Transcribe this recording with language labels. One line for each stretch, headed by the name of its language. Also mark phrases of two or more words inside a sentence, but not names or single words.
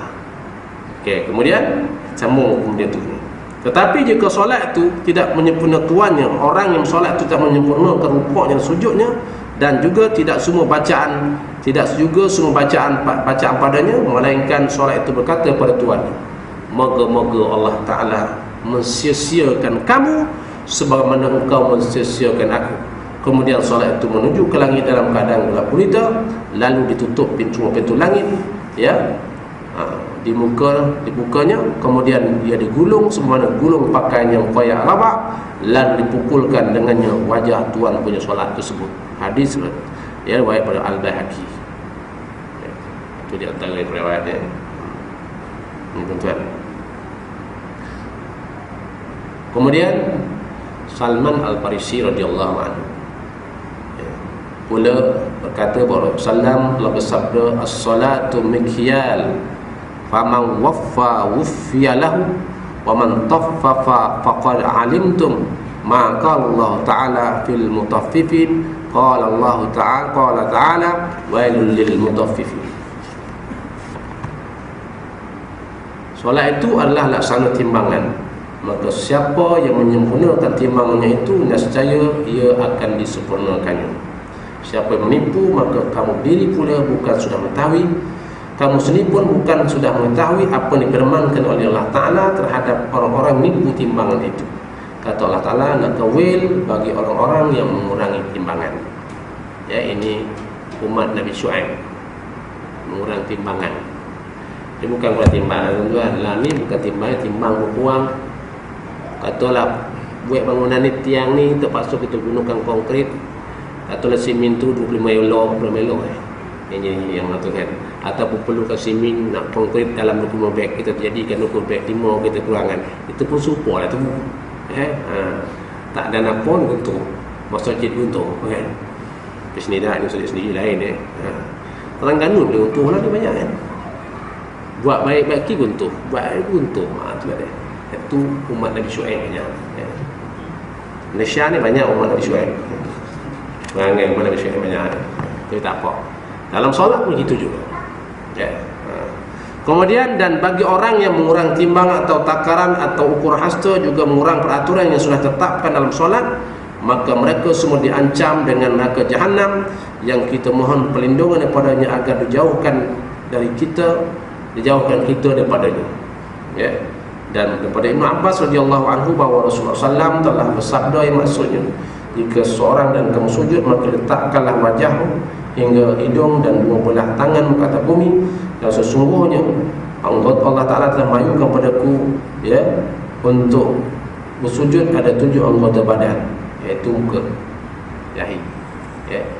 Malay: Okey, kemudian sambung kemudian tu. Tetapi jika solat tu tidak menyempurnakannya, orang yang solat tu tak menyempurnakan rukuknya dan sujudnya, dan juga tidak semua bacaan padanya, melainkan solat itu berkata pada Tuhan, moga-moga Allah Ta'ala mensia-siakan kamu sebagaimana engkau mensia-siakan aku. Kemudian solat itu menuju ke langit dalam keadaan gelap gulita, lalu ditutup pintu-pintu langit, ya, dibukanya, kemudian dia digulung sebagaimana gulung pakaian yang koyak rabak, lalu dipukulkan dengannya wajah Tuhan punya solat tersebut. Hadis ya riwayat pada Al-Baihaqi. Itu di antara riwayatnya. Tuan-tuan. Kemudian Salman Al-Farisi radhiyallahu anhu pula berkata bahawa Rasulullah telah bersabda,
Arabic: الصلاة مكيال فمن وفى وفي له ومن طفف فقد علمتم ما قال الله تعالى في المطففين قال تعالى ويل للمطففين.
Malay: Solat itu adalah laksana timbangan, maka siapa yang menyempurnakan timbangannya itu nescaya ia akan disempurnakannya. Siapa yang menipu, maka kamu diri pula bukan sudah mengetahui, kamu sendiri pun bukan sudah mengetahui apa yang difirmankan oleh Allah Ta'ala terhadap orang-orang menipu timbangan itu. Kata Allah Ta'ala, nakawil bagi orang-orang yang mengurangi timbangan. Ya, ini umat Nabi Syuaib mengurangi timbangan. Ini bukan buat timbangan tuan. Lah ni bukan timbangan, timbang berkurang. Katalah buat bangunan ni, tiang ni terpaksa kita gunakan konkrit, katalah simen tu 25 euro yang tu kan, ataupun perlukan simen nak konkrit dalam 25 beg, kita jadikan 20 beg, 5 kita kurangan, itu pun support lah tu. Tak ada nak pun untuk masjid untuk kan. Di sini dah, ini sendiri lain Terengganu dia untung lah, dia banyak kan. Buat baik-baik ki untung, buat baik untung. Tu lah dia. Itu umat Nabi Syuaib banyak. Malaysia ni banyak umat Nabi Syuaib. Perangai umat Nabi Syuaib banyak. Tapi tak apa. Dalam solat pun gitu juga. Ya. Kemudian, dan bagi orang yang mengurang timbang atau takaran atau ukur hasta, juga mengurang peraturan yang sudah tetapkan dalam solat, maka mereka semua diancam dengan neraka Jahannam, yang kita mohon perlindungan daripadanya agar dijauhkan daripadanya. Ya. Dan daripada Ibn Abbas radhiyallahu anhu bahawa Rasulullah SAW telah bersabda yang maksudnya, jika seorang dan kamu sujud, maka letakkanlah wajahmu hingga hidung dan dua belah tanganmu ke atas bumi, dan sesungguhnya Allah Ta'ala telah mayukan padaku, ya, untuk bersujud ada 7 anggota badan, iaitu muka, dahi, ya.